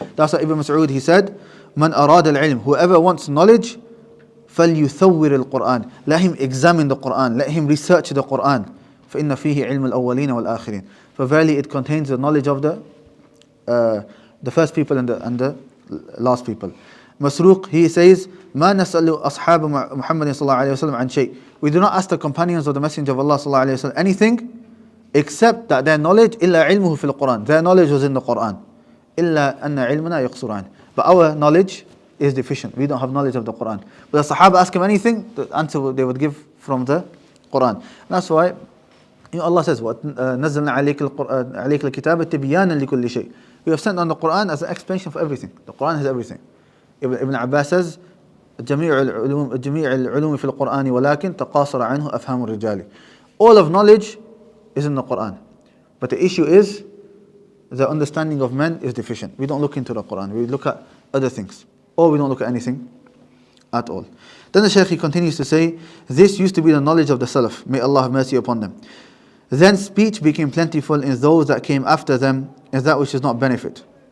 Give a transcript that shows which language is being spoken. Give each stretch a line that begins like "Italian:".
English: That's why Ibn Mas'ud, he said,
Arabic: "Man arad al-ilm."
English: Whoever wants knowledge,
Arabic: فَلْيُثَوِّرِ الْقُرْآنِ.
English: Let him examine the Quran, let him research the Quran.
Arabic: فَإِنَّ فِيهِ عِلْمُ الْأَوَّلِينَ وَالْآخِرِينَ.
English: For verily it contains the knowledge of the first people and the last people.
Arabic: Masruq,
English: he says,
Arabic: مَا نَسْأَلُ أَصْحَابَ مُحَمَّدٍ صَلَّى اللَّهُ عَلَيْهِ وَسَلَّمَ عَنْ شَيْءٍ.
English: We do not ask the companions of the Messenger of Allah صلى الله عليه وسلم anything except that their knowledge
Arabic: إِلَّا عِلْمُهُ فِي الْقُرْآنِ.
English: Their knowledge was in the Quran.
Arabic: إِلَّا أَنَّ عِلْمُنَا يَقْصُرُ عَنْهُ.
English: But our knowledge is deficient. We don't have knowledge of the Quran. But the Sahaba ask him anything, the answer they would give from the Quran. And that's why Allah says,
Arabic: نَزَّلْنَا عَلَيْكَ الْكِتَابَ تِبْيَانًا لِكُلِّ شَيْءٍ.
English: We have sent on the Quran as an explanation for everything. The Quran has everything.
Arabic: Ibn Abbas
English: says,
Arabic: جميع العلوم في القرآن ولكن تقاصر عنه أفهام الرجال.
English: All of knowledge is in the Quran. But the issue is, the understanding of men is deficient. We don't look into the Quran. We look at other things. Or we don't look at anything at all. Then the Shaykh continues to say, this used to be the knowledge of the Salaf. May Allah have mercy upon them. Then speech became plentiful in those that came after them, as that which does not benefit.